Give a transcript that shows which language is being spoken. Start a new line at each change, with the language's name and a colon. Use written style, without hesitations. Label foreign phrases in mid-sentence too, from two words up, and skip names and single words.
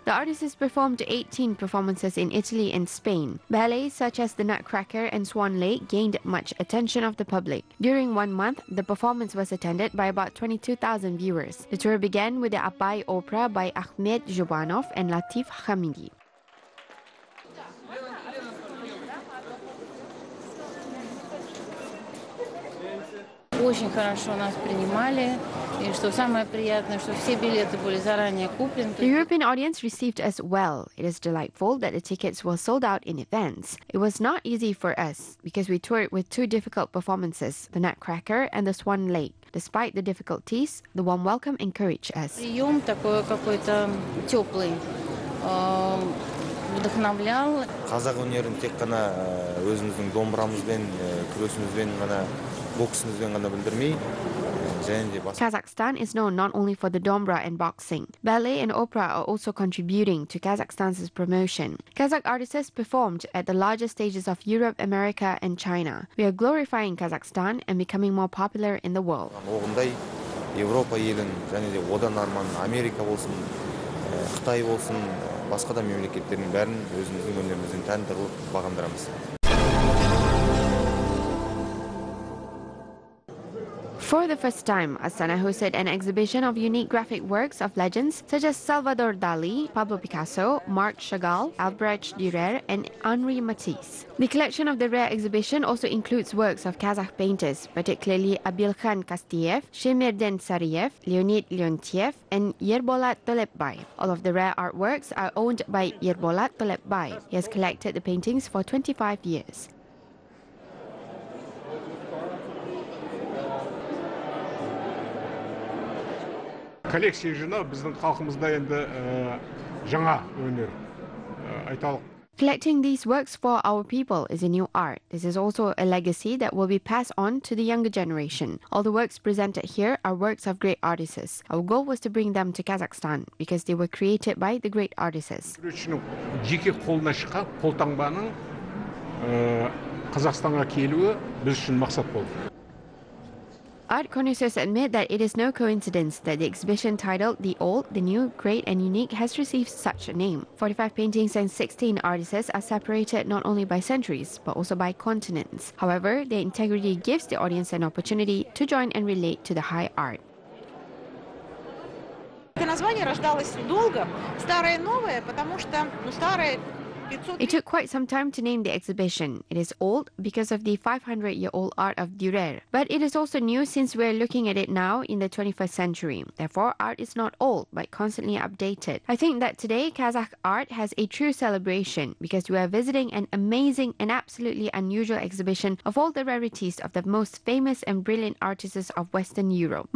English: The artists performed 18 performances in Italy and Spain. Ballets such as The Nutcracker and Swan Lake gained much attention of the public. During 1 month, the performance was attended by about 22,000 viewers. The tour began with the Abai Opera by Ahmed Jubanov and Latif Hamidi.
Russian: Очень хорошо нас принимали, и что самое приятное, что все билеты были заранее куплены.
English: The European audience received us well. It is delightful that the tickets were sold out in advance. It was not easy for us because we toured with two difficult performances, The Nutcracker and The Swan Lake. Despite the difficulties, the warm welcome encouraged us.
Russian: Прием такой какой-то теплый, вдохновлял.
Kazakh: Қазақ өнерін тек қана өзіміздің домбырамызбен, күресімізбен ғана
English: Kazakhstan is known not only for the dombra and boxing. Ballet and opera are also contributing to Kazakhstan's promotion. Kazakh artists performed at the largest stages of Europe, America, and China. We are glorifying Kazakhstan and becoming more popular in the world.
Kazakh: Европа елін, және де одан арман Америка болсын, Қытай болсын, басқа да мемлекеттердің бәрін өзіміздің өнеріміздің тәнті қылып бағындырамыз.
English: For the first time, Astana hosted an exhibition of unique graphic works of legends such as Salvador Dali, Pablo Picasso, Marc Chagall, Albrecht Dürer, and Henri Matisse. The collection of the rare exhibition also includes works of Kazakh painters, particularly Abilkhan Kastiev, Shemirden Sariev, Leonid Leontiev, and Yerbolat Tolepbay. All of the rare artworks are owned by Yerbolat Tolepbay. He has collected the paintings for 25 years.
Kazakh: Коллекция жинау біздің халқымызда енді жаңа өнер айталық.
English: Collecting these works for our people is a new art. This is also a legacy that will be passed on to the younger generation. All the works presented here are works of great artists. Our goal was to bring them to Kazakhstan because they were created by the great artists.
Kazakh: Жеке қолына шыққан қолтаңбаның Қазақстанға келуі біз үшін мақсат болды.
English: Art connoisseurs admit that it is no coincidence that the exhibition titled The Old, the New, Great and Unique has received such a name. 45 paintings and 16 artists are separated not only by centuries, but also by continents. However, their integrity gives the audience an opportunity to join and relate to the high art.
Russian: Это название рождалось долго, старое и новое, потому что старое
English: It took quite some time to name the exhibition. It is old because of the 500-year-old art of Dürer. But it is also new since we're looking at it now in the 21st century. Therefore, art is not old, but constantly updated. I think that today, Kazakh art has a true celebration because we are visiting an amazing and absolutely unusual exhibition of all the rarities of the most famous and brilliant artists of Western Europe.